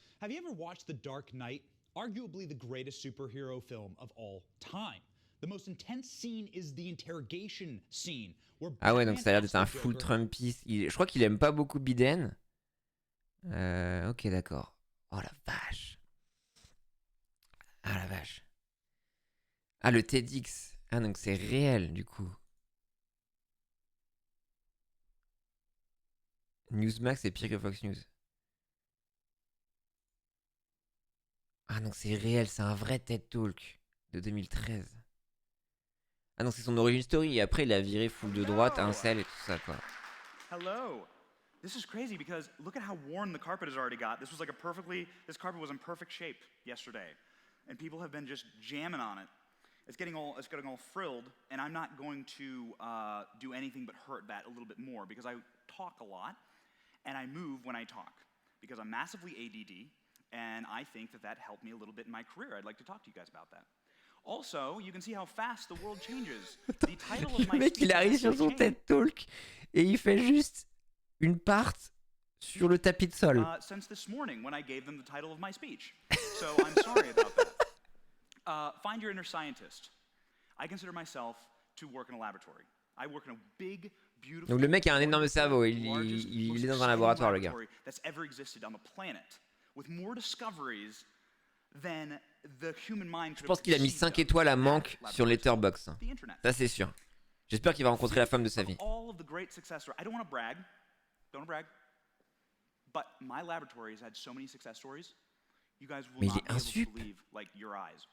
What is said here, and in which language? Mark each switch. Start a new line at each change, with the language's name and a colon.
English: Have you ever watched The Dark Knight? Arguably the greatest superhero film of all time. The most intense scene is the interrogation scene.
French: Ah ouais, donc ça a l'air d'être un full Trumpiste. Je crois qu'il aime pas beaucoup Biden. Ok, d'accord. Oh la vache. Ah la vache. Ah, le TEDx. Ah, donc c'est réel, du coup. Newsmax est pire que Fox News. Ah, donc c'est réel, c'est un vrai TED Talk de 2013. Ah, donc c'est son origin story. Et après, il a viré full de droite, incel et tout ça, quoi.
English: Hello. This is crazy because look at how worn the carpet has already got. This carpet was in perfect shape yesterday. And people have been just jamming on it. It's getting all frilled, and I'm not going to do anything but hurt that a little bit more because I talk a lot, and I move when I talk because I'm massively ADD, and I think that helped me a little bit in my career. I'd like to talk to you guys about that. Also, you can see how fast the world changes. The title of my
French: Le mec, il arrive sur son TED Talk et il fait juste une part sur le tapis de sol.
English: Since this morning when I gave them the title of my speech. So I'm sorry about that. Find your inner scientist. I consider myself to work in a laboratory. I work in a big, beautiful.
French: Donc le mec a un énorme cerveau. Il est dans un laboratoire, le gars.
English: That's ever existed on the planet, with more discoveries than the human mind.
French: Je pense qu'il a mis 5 étoiles à manque sur Letterboxd. Ça c'est sûr. J'espère qu'il va rencontrer la femme de sa vie.
English: All of the great success stories. I don't want to brag. Don't brag. But my laboratory has had so many success stories. You guys will not be able to believe like your eyes.